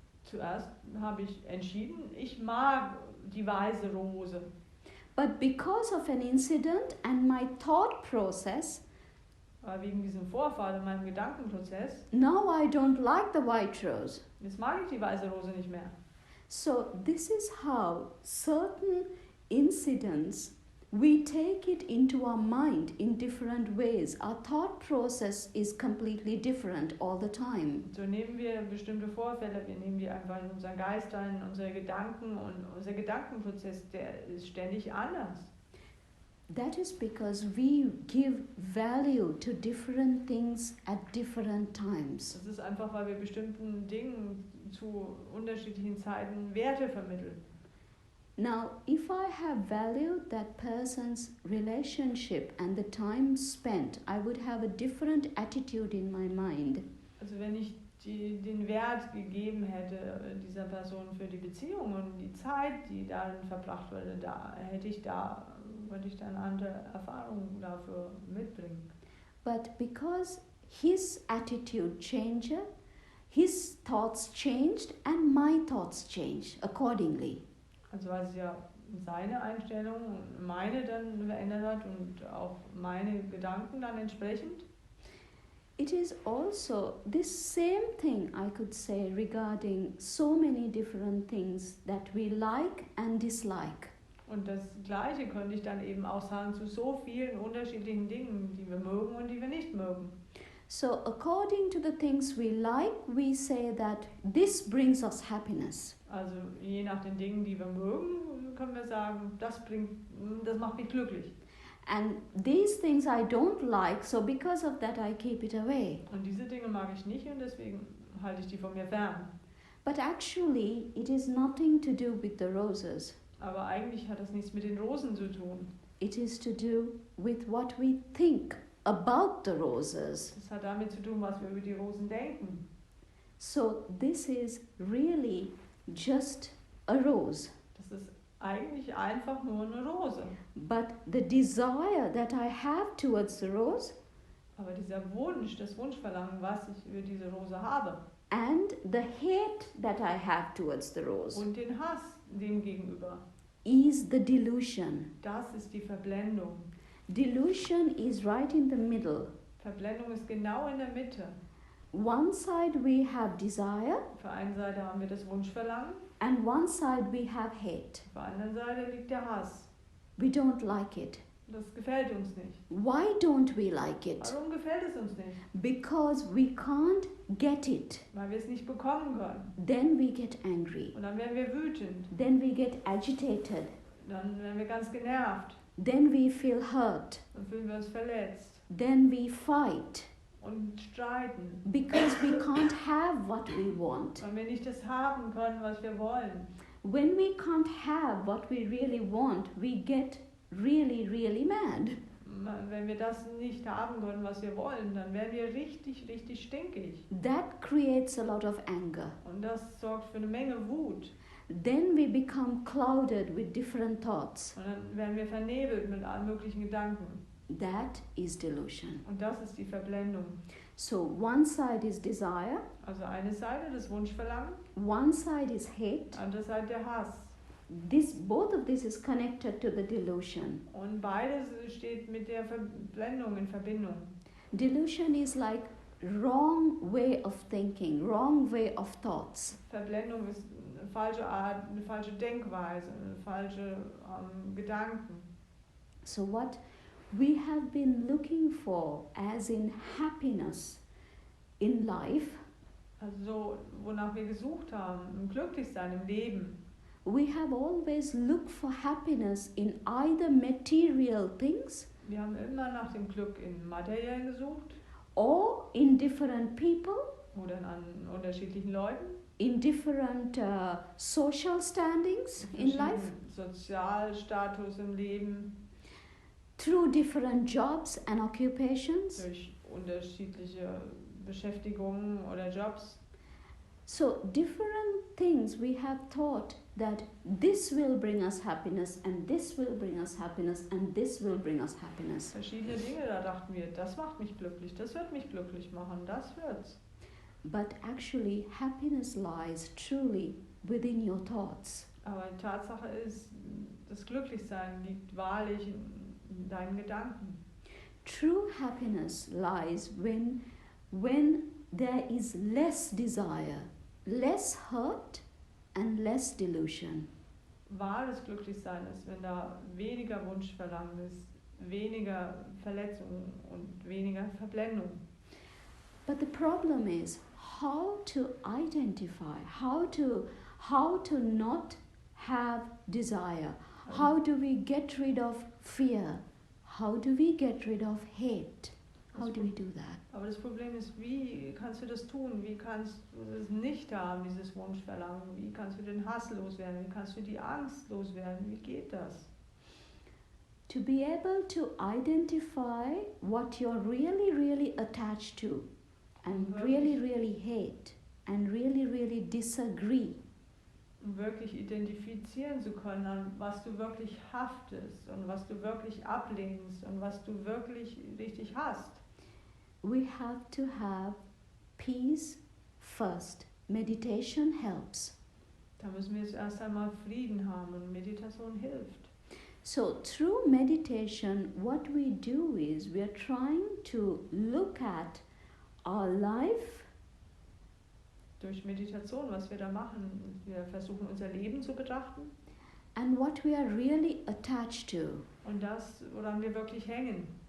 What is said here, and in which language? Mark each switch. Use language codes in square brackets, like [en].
[de] Zuerst habe ich entschieden, ich mag die weiße Rose. [en] But because of an incident and my thought process, [de] Aber wegen diesem Vorfall in meinem Gedankenprozess, [en] now I don't like the white rose. [de] jetzt mag ich die weiße Rose nicht mehr. [en] So this is how certain incidents, we take it into our mind in different ways. Our thought process is completely different all the time. [de] So nehmen wir bestimmte Vorfälle, wir nehmen die einfach in unseren Geist ein, in unsere Gedanken und unser Gedankenprozess, der ist ständig anders. [en] That is because we give value to different things at different times. [de] Das ist einfach, weil wir bestimmten Dingen zu unterschiedlichen Zeiten Werte vermitteln. [en] Now, if I have valued that person's relationship and the time spent, I would have a different attitude in my mind. [de] Also wenn ich den Wert gegeben hätte dieser Person für die Beziehung und die Zeit, die darin verbracht wurde, würde ich da eine andere Erfahrung dafür mitbringen. [en] But because his attitude changed, his thoughts changed, and my thoughts changed accordingly. [de] Also weil sich ja seine Einstellung und meine dann verändert hat und auch meine Gedanken dann entsprechend. [en] It is also this same thing I could say regarding so many different things that we like and dislike. [de] Und das Gleiche könnte ich dann eben auch sagen zu so vielen unterschiedlichen Dingen, die wir mögen und die wir nicht mögen. [en] So according to the things we like, we say that this brings us happiness. [de] Also je nach den Dingen, die wir mögen, können wir sagen, das macht mich glücklich. [en] And these things I don't like, so because of that I keep it away. [de] Und diese Dinge mag ich nicht und deswegen halte ich die von mir fern. [en] But actually, it is nothing to do with the roses. [de] Aber eigentlich hat das nichts mit den Rosen zu tun. [en] It is to do with what we think about the roses. [de] Das hat damit zu tun, was wir über die Rosen denken. [en] So this is really just a rose. [de] Das ist eigentlich einfach nur eine Rose. [en] But the desire that I have towards the rose [de] Aber dieser Wunsch, das Wunschverlangen, was ich über diese Rose habe [en] and the hate that I have towards the rose [de] und den Hass dem gegenüber, [en] is the delusion. [de] das ist die Verblendung. [en] Delusion is right in the middle. [de] Verblendung ist genau in der Mitte. [en] One side we have desire, [de] Auf der einen Seite haben wir das Wunschverlangen, [en] and one side we have hate. [de] auf der anderen Seite liegt der Hass. [en] We don't like it. [de] Das gefällt uns nicht. [en] Why don't we like it? [de] Warum gefällt es uns nicht? [en] Because we can't get it. [de] Weil wir es nicht bekommen können. [en] Then we get angry. [de] Und dann werden wir wütend. [en] Then we get agitated. [de] Dann werden wir ganz genervt. [en] Then we feel hurt. [de] Dann fühlen wir uns verletzt. [en] Then we fight. [de] Und streiten. [en] Because we can't have what we want. [de] Weil wir nicht das haben können, was wir wollen. [en] When we can't have what we really want, we get really, really mad. [de] Wenn wir das nicht haben können, was wir wollen, dann werden wir richtig, richtig stinkig. [en] That creates a lot of anger. [de] Und das sorgt für eine Menge Wut. [en] Then we become clouded with different thoughts. [de] Und dann werden wir vernebelt mit allen möglichen Gedanken. [en] That is delusion. [de] Und das ist die Verblendung. [en] So one side is desire, [de] Also eine Seite das Wunschverlangen, [en] one side is hate. [de] andere Seite der Hass. [en] Both of this is connected to the delusion. [de] Und beides steht mit der Verblendung in Verbindung. [en] Delusion is like wrong way of thinking, wrong way of thoughts. [de] Verblendung ist eine falsche Art, eine falsche Denkweise, eine falsche Gedanken. [en] So what we have been looking for as in happiness in life, [de] Also wonach wir gesucht haben, im Glücklichsein im Leben. [en] we have always looked for happiness in either material things [de] Wir haben immer nach dem Glück in Materiellen gesucht [en] or in different people, [de] oder an unterschiedlichen Leuten, [en] in different social standings in life, [de] Sozialstatus im Leben, [en] through different jobs and occupations. [de] durch unterschiedliche Beschäftigungen oder Jobs. [en] So different things we have thought that this will bring us happiness and this will bring us happiness and this will bring us happiness. [de] Verschiedene Dinge, da dachten wir, das macht mich glücklich, das wird mich glücklich machen, das wird's. [en] But actually happiness lies truly within your thoughts. [de] Aber die Tatsache ist, das Glücklichsein liegt wahrlich in deinen Gedanken. [en] True happiness lies when there is less desire, less hurt and less delusion. [de] Wahres Glücklichsein ist, wenn da weniger Wunschverlangen ist, weniger Verletzungen und weniger Verblendung. [en] But the problem is how to identify, how to not have desire. How do we get rid of fear? How do we get rid of hate? How do we do that? [de] Aber das Problem ist, wie kannst du das tun? Wie kannst du es nicht haben, dieses Wunschverlangen? Wie kannst du den Hass loswerden? Wie kannst du die Angst loswerden? Wie geht das? [en] To be able to identify what you're really, really attached to and really, really hate and really, really disagree. [de] Um wirklich identifizieren zu können, an was du wirklich haftest und was du wirklich ablehnst und was du wirklich richtig hast. [en] we have to have peace first. Meditation helps. [de] Da müssen wir jetzt erst einmal Frieden haben und Meditation hilft. [en] So through meditation, what we do is we are trying to look at our life [de] Durch Meditation, was wir da machen, wir versuchen unser Leben zu betrachten [en] and what we are really attached to. [de] und das, woran wir wirklich hängen.